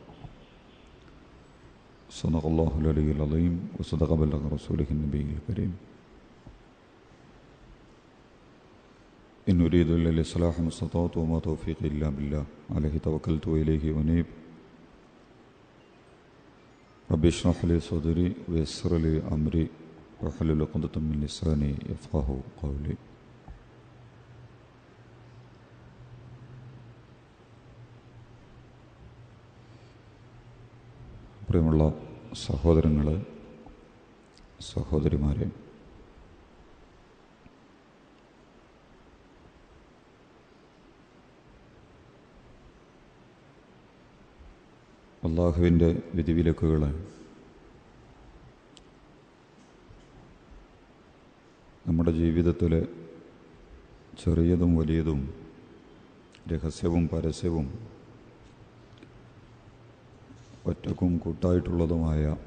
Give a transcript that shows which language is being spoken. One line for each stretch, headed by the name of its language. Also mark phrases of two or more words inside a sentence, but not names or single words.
Arabic: صدق الله العلي العظيم وصدق بلغ رسوله النبي الكريم إن أريد إلا الإصلاح ما استطعت وما توفيقي إلا بالله عليه توكلت وإليه أنيب رب اشرح لي صدري ويسر لي أمري واحلل عقدة من لساني يفقهوا قولي
Malayalam: പ്രിയമുള്ള സഹോദരങ്ങളെ, സഹോദരിമാരെ, അല്ലാഹുവിൻ്റെ വിധിവിലക്കുകളെ നമ്മുടെ ജീവിതത്തിലെ ചെറിയതും വലിയതും രഹസ്യവും പരസ്യവും ഒറ്റക്കും കൂട്ടായിട്ടുള്ളതുമായ